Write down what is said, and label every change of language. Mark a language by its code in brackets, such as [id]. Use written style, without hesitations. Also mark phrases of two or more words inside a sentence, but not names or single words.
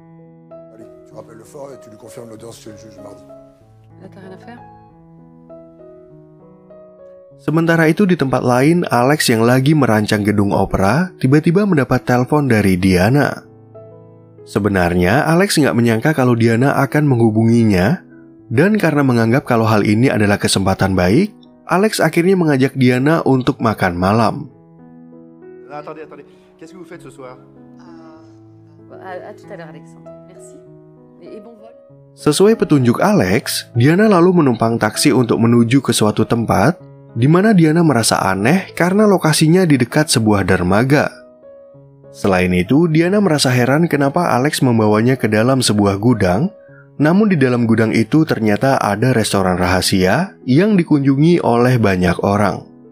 [id] Sementara itu di tempat lain, Alex yang lagi merancang gedung opera tiba-tiba mendapat telepon dari Diana. Sebenarnya Alex nggak menyangka kalau Diana akan menghubunginya, dan karena menganggap kalau hal ini adalah kesempatan baik, Alex akhirnya mengajak Diana untuk makan malam. [fr] Attendez, qu'est-ce que vous faites ce soir? À tout à l'heure, Alexandre. Merci. Et bon vol. [id] Sesuai petunjuk Alex, Diana lalu menumpang taksi untuk menuju ke suatu tempat di mana Diana merasa aneh karena lokasinya di dekat sebuah dermaga. Selain itu, Diana merasa heran kenapa Alex membawanya ke dalam sebuah gudang, namun di dalam gudang itu ternyata ada restoran rahasia yang dikunjungi oleh banyak orang.